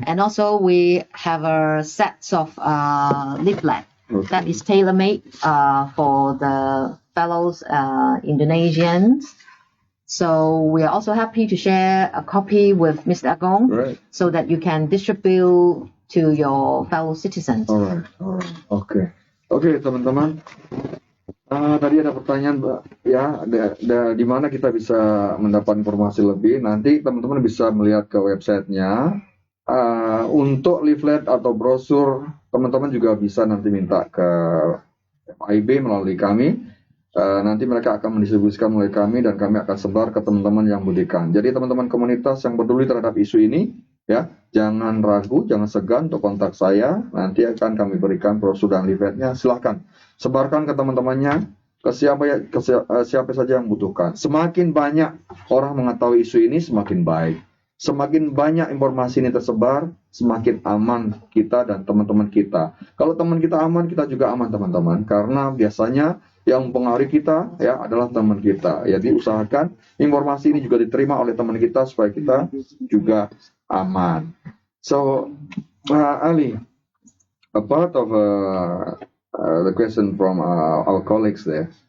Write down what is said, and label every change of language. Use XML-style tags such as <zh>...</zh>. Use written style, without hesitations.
<en>And also, we have a set of leaflet that is tailor-made for the fellows Indonesians. So we are also happy to share a copy with Mr. Agong so that you can distribute to your fellow citizens. Alright.</en> <id>Oke, teman-teman. Tadi ada pertanyaan, ya, di mana kita bisa mendapat informasi lebih. Nanti teman-teman bisa melihat ke websitenya. Untuk leaflet atau brosur, teman-teman juga bisa nanti minta ke FIB melalui kami. Nanti mereka akan mendistribusikan melalui kami dan kami akan sebar ke teman-teman yang membutuhkan. Jadi teman-teman komunitas yang peduli terhadap isu ini, ya, jangan ragu, jangan segan untuk kontak saya. Nanti akan kami berikan brosur dan leafletnya. Silahkan sebarkan ke teman-temannya, ke siapa saja yang membutuhkan. Semakin banyak orang mengetahui isu ini, semakin baik. Semakin banyak informasi ini tersebar, semakin aman kita dan teman-teman kita. Kalau teman kita aman, kita juga aman, teman-teman. Karena biasanya yang mempengaruhi kita ya adalah teman kita. Jadi usahakan informasi ini juga diterima oleh teman kita supaya kita juga aman.</id> <en>So, Ali, a part of the question from our colleagues there.</en>